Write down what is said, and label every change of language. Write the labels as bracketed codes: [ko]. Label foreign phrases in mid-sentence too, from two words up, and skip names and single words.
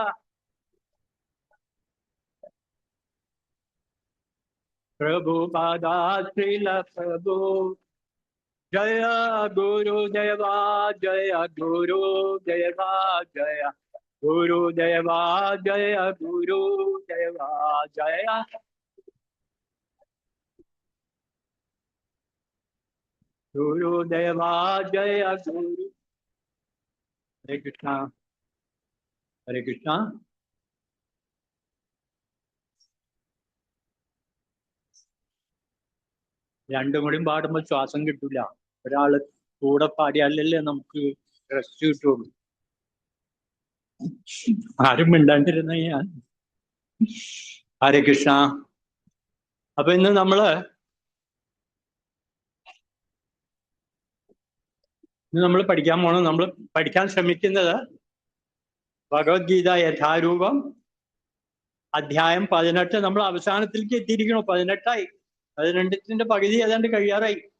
[sa] प्रभुपदा श्रील प्रभु जय गुरुदेवा जय गुरुदेवा जय गुरुदेवा जय गुरुदेवा जय गुरुदेवा जय गुरु हरे कृष्णा हरे कृष्णा [ml] രണ്ടും കൂടി പാടുമ്പോൾ ശ്വാസം കിട്ടൂല ഒരാള് കൂടെ പാടിയാലല്ലേ നമുക്ക് റെസ്റ്റ് കിട്ടുള്ളൂ ആരും മിണ്ടാണ്ടിരുന്ന ഞാൻ [sa] ഹരേ കൃഷ്ണ [ml] അപ്പൊ ഇന്ന് നമ്മള് പഠിക്കാൻ പോണം നമ്മൾ പഠിക്കാൻ ശ്രമിക്കുന്നത് ഭഗവത്ഗീത യഥാരൂപം അധ്യായം 18 നമ്മൾ അവസാനത്തിലേക്ക് എത്തിയിരിക്കണു 18ആയി 18ന്റെ പകുതി ഏതാണ്ട് കഴിയാറായി